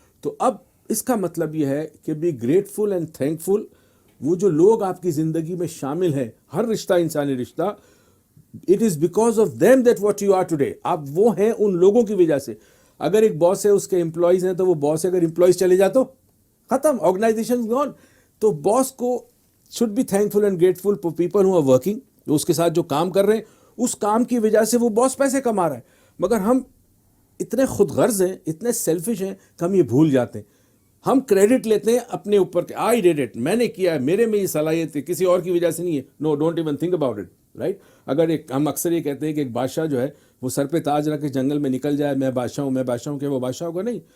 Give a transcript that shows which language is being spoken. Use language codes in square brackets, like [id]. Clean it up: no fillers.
[ur] تو اب اس کا مطلب یہ ہے کہ [en] Be grateful and thankful. [ur] وہ جو لوگ آپ کی زندگی میں شامل ہیں، ہر رشتہ انسانی رشتہ، [en] It is because of them that what you are today. [ur] آپ وہ ہیں ان لوگوں کی وجہ سے. اگر ایک باس ہے، اس کے امپلائیز ہیں، تو وہ باس اگر امپلائیز چلے جاتے ختم، [en] Organization gone. [ur] تو باس کو [en] should be thankful and grateful for people who are working. [ur] جو اس کے ساتھ جو کام کر رہے ہیں، اس کام کی وجہ سے وہ باس پیسے کما رہا ہے. مگر ہم اتنے خود غرض ہیں، اتنے سیلفش ہیں کہ ہم یہ بھول جاتے ہیں. ہم کریڈٹ لیتے ہیں اپنے اوپر کہ [en] I did it, [ur] میں نے کیا ہے، میرے میں یہ صلاحیت ہے، کسی اور کی وجہ سے نہیں ہے. [en] No, don't even think about it. [ur] Right. اگر ہم اکثر یہ کہتے ہیں کہ ایک بادشاہ جو ہے وہ سر پہ تاج رکھ کے جنگل میں نکل جائے، میں بادشاہ ہوں، کہ وہ بادشاہ ہوگا؟ نہیں.